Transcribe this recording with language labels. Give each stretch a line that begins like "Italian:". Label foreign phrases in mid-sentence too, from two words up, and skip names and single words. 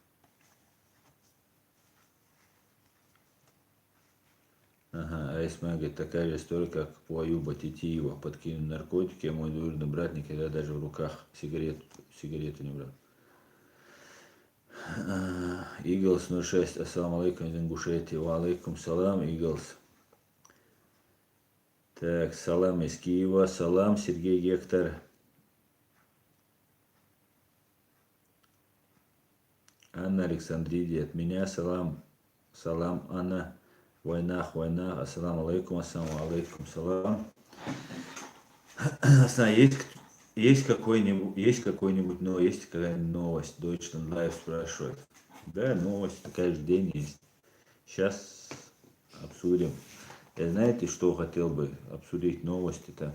Russian: Ага, Айсман говорит, такая же история, как по Аюба Титиева. Подкинул наркотики, а мой двоюродный брат никогда даже в руках сигарету не брал. Иглс 06,
Arabic: السلام عليكم
Russian: из Ингушетии.
Arabic: وعليكم سلام, Иглс.
Russian: Так, салам из Киева, салам, Сергей Гектор. Анна Александриди, от меня салам, Анна.
Arabic: Войнах, السلام عليكم سلام.
Russian: Есть какая-нибудь новость? Deutschland Live спрашивает. Да, новость, каждый день есть. Сейчас обсудим. Я знаете, что хотел бы обсудить новости-то?